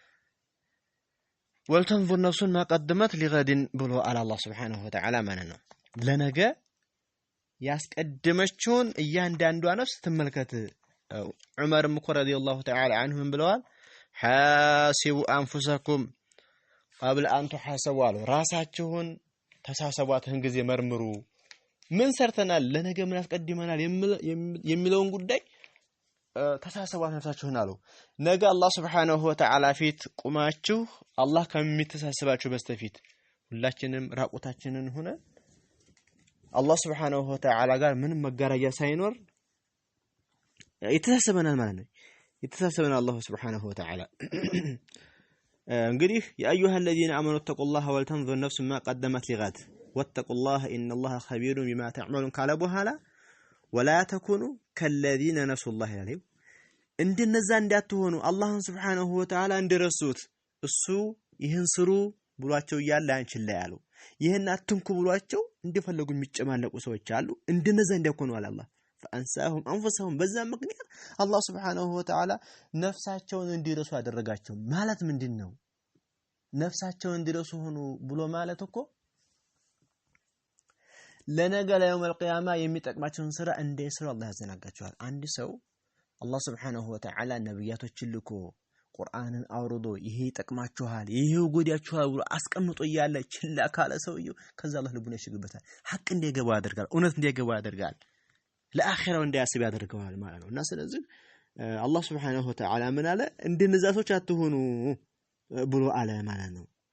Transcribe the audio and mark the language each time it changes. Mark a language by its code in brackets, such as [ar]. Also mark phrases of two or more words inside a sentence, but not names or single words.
[ar] ولتنظر نفس ما قدمت لغد [am] ብሎ አላህ ሱብሃነሁ ወተዓላ ማለት ነው ለነገ ያስቀደመችውን እያንዳንዷ ነፍስ ትመልከት ዑመርም እኮ [ar] رضي الله تعالى عنهم [am] ብለዋል [ar] حاسبوا أنفسكم قبل أن تحاسبوا [am] ራሳችሁን ተሳሰቧትን ጊዜ መርምሩ ምን ሰርተናል ለነገ ምን አስቀድመናል የሚለውን ጉዳይ ተሳሰቧት ነፍሳችሁን አሉ ነገ አላህ [ar] سبحانه وتعالى [am] ፊት ቁማችሁ አላህ ከሚተሳሰባችሁ በስተፊት ሁላችንም ራቁታችንን ሆነ አላህ [ar] سبحانه وتعالى [am] ጋር ምንም መጋረጃ ሳይኖር ይተሳሰበናል ማለት ነው ይተሳሰበናል [ar] አላህ سبحانه وتعالى እንግዲህ يا ايها الذين امنوا اتقوا الله ولتنظر نفس ما قدمت لغد واتقوا الله ان الله خبير بما تعملون قال በኋላ ولا تكونوا كالذين نسوا الله [am] عليه እንደነዛ እንዳትሆኑ አላህን [ar] سبحانه وتعالى [am] እንደረሱት እሱ ይህን ስሩ ብሏቸው ይያል አንችል ላይ ያሉ ይሄን አትንኩ ብሏቸው እንደፈለጉ የሚጨማለቁ ሰዎች አሉ እንደነዛ እንዳይሆኑ አላህ [ar] فانساهم انفسهم [am] በዛ ምክንያት አላህ [ar] سبحانه وتعالى [am] ነፍሳቸውን እንዲረሱ አደረጋቸው ማለት ምንድነው ነፍሳቸውን እንዲረሱ ሆኑ ብሎ ማለት እኮ ለነገ [ar] ليوم القيامة [am] የሚጠቅማቸውን ስራ እንዳይሰሩ አላህ ያዘናጋቸዋል አንድ ሰው አላህ [ar] سبحانه وتعالى [am] ነብያቶችን ልኮ ቁርአንን አውርዶ ይሄ ይጠቅማችኋል ይሄ ጎዳችኋል ብሎ አስቀምጦ ያለ ችላ ካለ ሰውየው ከዛ አላህ ልቡን ያሽግበታል ሐቅ እንዲገባ ያደርጋል እውነት እንዲገባ ያደርጋል ለአኺራው እንዲያስብ ያደርገዋል ማለት ነው እና ስለዚህ አላህ [ar] سبحانه وتعالى [am] ምን አለ እንደነዛቶች አትሆኑ ብሎ አለ ማለት ነው